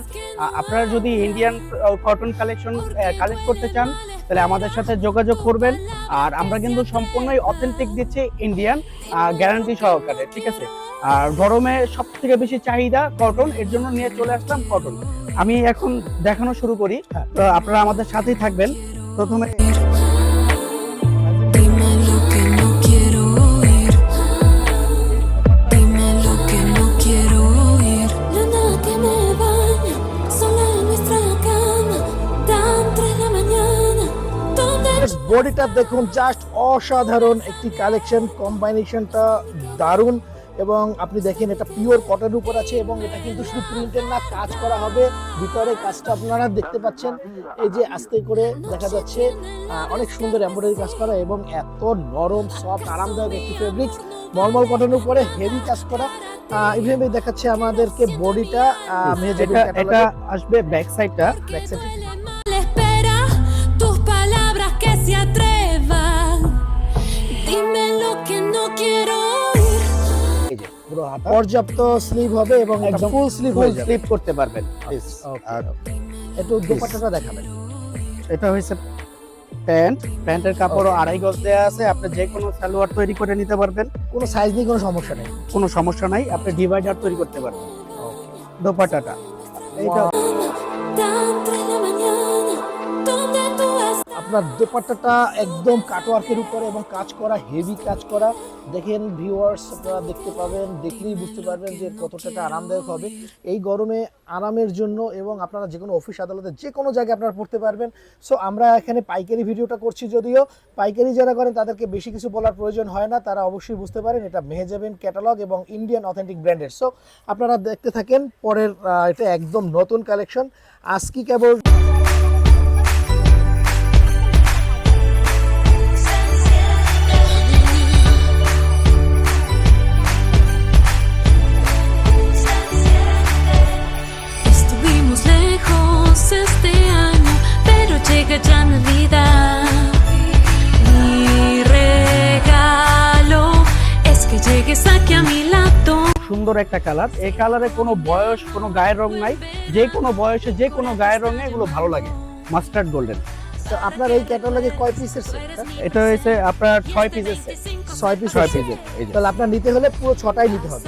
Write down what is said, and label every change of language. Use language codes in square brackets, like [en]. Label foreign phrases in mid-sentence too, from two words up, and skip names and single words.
[bn] আপনারা যদি [en] Indian cotton [bn] কালেক্ট করতে চান তাহলে আমাদের সাথে যোগাযোগ করবেন। আর আমরা কিন্তু সম্পূর্ণই অথেন্টিক দিচ্ছি, [en] Indian guarantee [bn] সহকারে, ঠিক আছে? আর গরমে সব থেকে বেশি চাহিদা কটন, এর জন্য নিয়ে চলে আসলাম কটন। আমি এখন দেখানো শুরু করি, তো আপনারা আমাদের সাথেই থাকবেন। প্রথমে [es] Dime lo que no quiero oír. Dime lo que no quiero oír. Luna que me baña, sola en nuestra cama, tan 3 de la mañana. Donde [bn] বডিটা দেখুন, জাস্ট অসাধারণ একটি কালেকশন, কম্বাইনেশনটা দারুণ। এবং আপনি দেখেন এটা পিওর কটনের উপর আছে, এবং এটা কিন্তু শুধু প্রিন্টের না, কাজ করা হবে। ভিতরে কাজটা আপনারা দেখতে পাচ্ছেন, এই যে আস্তে করে দেখা যাচ্ছে অনেক সুন্দর এমব্রয়ডারি কাজ করা, এবং এত নরম সফট আরামদায়ক একটি ফেব্রিক্স, নরমাল কটনের উপরে হেভি কাজ করা। ইভেন দেখাচ্ছে আমাদেরকে বডিটা, এটা আসবে [en] back side. back side [es] le espera tus palabras que se atrevan. Dime lo que no quiero oír. [bn] এই যে পুরো হাতা পর্যাপ্ত স্লিভ হবে, এবং একদম [en] full sleeve [bn] হয়ে যাবে। স্লিপ করতে পারবেন। আর একটু দোপাট্টাটা দেখাবেন। এটা হচ্ছে প্যান্টের কাপড়ও 2.5 গজ দেয়া আছে। আপনি যে কোনো সালোয়ার তৈরি করে নিতে পারবেন, কোনো সাইজ নিয়ে কোনো সমস্যা নেই। কোনো সমস্যা নাই। আপনি ডিভাইডার তৈরি করতে পারবেন। দোপাট্টাটা এইটা [es] Tan 3 de la mañana. Donde tú estás. [bn] আপনার দোপাট্টাটা একদম কাটওয়ার্কের উপরে এবং কাজ করা, হেভি কাজ করা। দেখেন ভিউয়ার্স, আপনারা দেখতে পাবেন, দেখলেই বুঝতে পারবেন যে কতটা আরামদায়ক হবে এই গরমে। আরামের জন্য, এবং আপনারা যে কোনো অফিস আদালতে যে কোনো জায়গায় আপনারা পড়তে পারবেন। সো আমরা এখানে পাইকারি ভিডিওটা করছি, যদিও পাইকারি যারা করেন তাদেরকে বেশি কিছু বলার প্রয়োজন হয় না, তারা অবশ্যই বুঝতে পারেন এটা মেহজাবিন ক্যাটালগ এবং [en] Indian authentic brand. [bn] সো আপনারা দেখতে থাকেন পরের, এটা একদম নতুন কালেকশন আজকে কেবল। [es] Estuvimos lejos este año, pero llega ya Navidad. Mi regalo es que llegues aquí a mi lado. [bn] সুন্দর একটা কালার। এই কালারে কোনো বয়স, কোনো গায়ের রং নাই। যে কোনো বয়সে, যে কোনো গায়ের রঙে এগুলো ভালো লাগে। [en] mustard golden. [bn] তো আপনার এই ক্যাটালগে কয় [en] piece set? [bn] এটা হচ্ছে আপনার 6 [en] piece set. [bn] 6 পিস। 6 পিসের। এই যে তাহলে আপনার নিতে হলে পুরো 6টাই নিতে হবে।